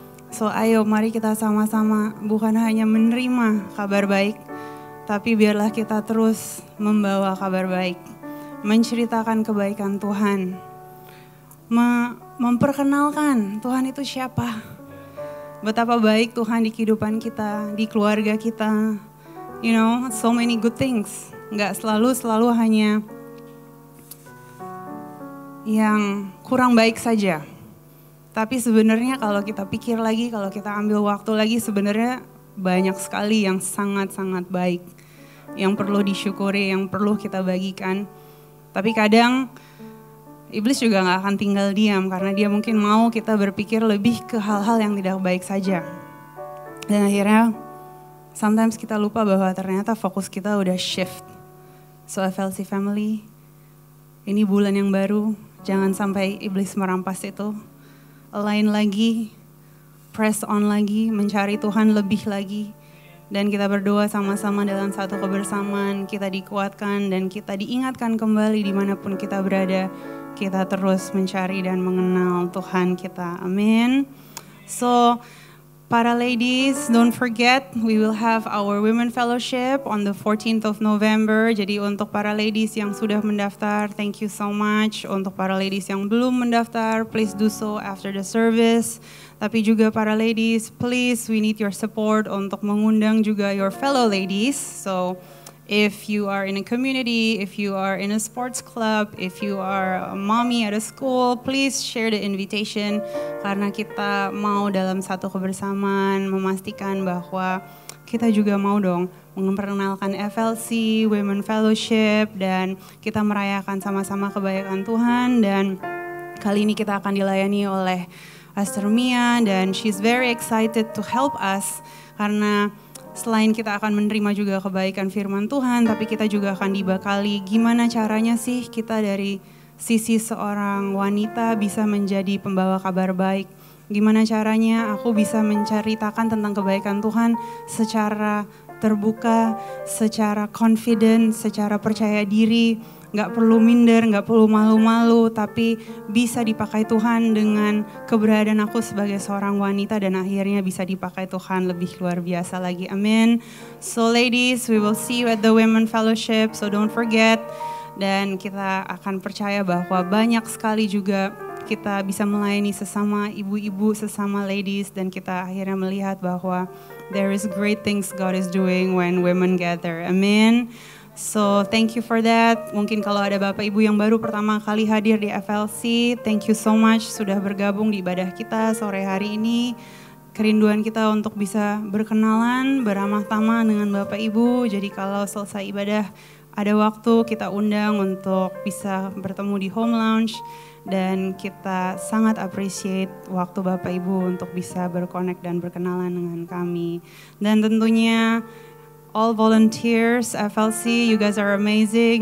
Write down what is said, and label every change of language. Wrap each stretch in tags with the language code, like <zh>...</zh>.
<id>So ayo mari kita sama-sama bukan hanya menerima kabar baik, tapi biarlah kita terus membawa kabar baik. Menceritakan kebaikan Tuhan. Memperkenalkan Tuhan itu siapa. Betapa baik Tuhan di kehidupan kita, di keluarga kita.</id> <en>You know, so many good things.</en> <id>Nggak selalu hanya yang kurang baik saja. Tapi sebenarnya kalau kita pikir lagi, kalau kita ambil waktu lagi, sebenarnya banyak sekali yang sangat-sangat baik. Yang perlu disyukuri, yang perlu kita bagikan. Tapi kadang iblis juga gak akan tinggal diam, karena dia mungkin mau kita berpikir lebih ke hal-hal yang tidak baik saja. Dan akhirnya sometimes kita lupa bahwa ternyata fokus kita udah shift. So FLC Family, ini bulan yang baru. Jangan sampai iblis merampas itu. Align lagi,</id> <en>press on</en> <id>lagi, mencari Tuhan lebih lagi. Dan kita berdoa sama-sama dalam satu kebersamaan. Kita dikuatkan dan kita diingatkan kembali dimanapun kita berada. Kita terus mencari dan mengenal Tuhan kita. Amin.</id> <en>So, para ladies, don't forget we will have our Women Fellowship on the 14th of November.</en> <id>Jadi untuk para ladies yang sudah mendaftar,</id> <en>thank you so much.</en> <id>Untuk para ladies yang belum mendaftar,</id> <en>please do so after the service.</en> <id>Tapi juga para ladies,</id> <en>please we need your support</en> <id>untuk mengundang juga</id> <en>your fellow ladies. So if you are in a community, if you are in a sports club, if you are a mommy at a school, please share the invitation.</en> <id>Karena kita mau dalam satu kebersamaan memastikan bahwa kita juga mau dong memperkenalkan FLC, Women Fellowship, dan kita merayakan sama-sama kebaikan Tuhan. Dan kali ini kita akan dilayani oleh Pastor Mia, dan</id> <en>she's very excited to help us.</en> <id>Karena selain kita akan menerima juga kebaikan firman Tuhan, tapi kita juga akan dibekali gimana caranya sih kita dari sisi seorang wanita bisa menjadi pembawa kabar baik. Gimana caranya aku bisa menceritakan tentang kebaikan Tuhan secara terbuka, secara confident, secara percaya diri. Gak perlu minder, gak perlu malu-malu, tapi bisa dipakai Tuhan dengan keberadaan aku sebagai seorang wanita, dan akhirnya bisa dipakai Tuhan lebih luar biasa lagi. Amin.</id> <en>So ladies, we will see you at the Women Fellowship, so don't forget.</en> <id>Dan kita akan percaya bahwa banyak sekali juga kita bisa melayani sesama ibu-ibu, sesama ladies, dan kita akhirnya melihat bahwa</id> <en>there is great things God is doing when women gather.</en> <id>Amin.</id> <en>So thank you for that.</en> <id>Mungkin kalau ada Bapak Ibu yang baru pertama kali hadir di FLC,</id> <en>thank you so much</en> <id>sudah bergabung di ibadah kita sore hari ini. Kerinduan kita untuk bisa berkenalan, beramah tamah dengan Bapak Ibu. Jadi kalau selesai ibadah ada waktu, kita undang untuk bisa bertemu di home lounge. Dan kita sangat appreciate waktu Bapak Ibu untuk bisa berconnect dan berkenalan dengan kami. Dan tentunya</id> <en>all volunteers, FLC, you guys are amazing.</en>